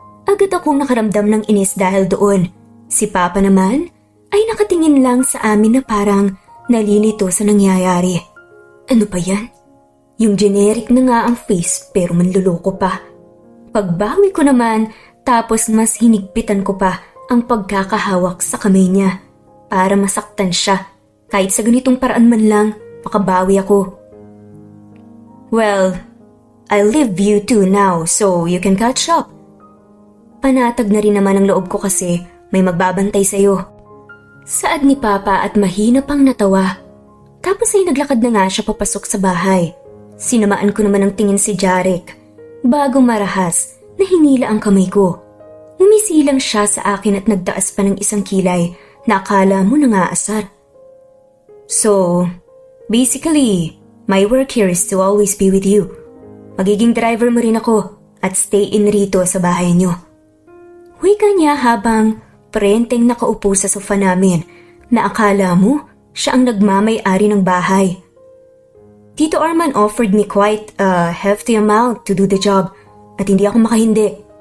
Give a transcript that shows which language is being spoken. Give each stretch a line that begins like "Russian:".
Filipino: Agad akong nakaramdam ng inis dahil doon. Si Papa naman ay nakatingin lang sa amin na parang nalilito sa nangyayari. Ano pa yan? Yung generic na nga ang face pero manluloko pa. Pagbawi ko naman tapos mas hinigpitan ko pa ang pagkakahawak sa kamay niya para masaktan siya. Kahit sa ganitong paraan man lang makabawi ako.
English: Well, I leave you two now so you can catch up.
Filipino: Panatag na rin naman ang loob ko kasi may magbabantay sa'yo. Saad ni Papa at mahina pang natawa. Tapos ay naglakad na nga siya papasok sa bahay. Sinamaan ko naman ang tingin si Jarek bago marahas na hinila ang kamay ko. Umisilang siya sa akin at nagtaas pa ng isang kilay na akala mo nangaasar.
English: So, basically, my work here is to always be with you.
Filipino: Magiging driver mo rin ako at stay in rito sa bahay niyo. Wika niya habang parenteng nakaupo sa sofa namin na akala mo siya ang nagmamay-ari ng bahay.
English: Tito Arman offered me quite a hefty amount to do the job
Filipino: at hindi ako makahindi.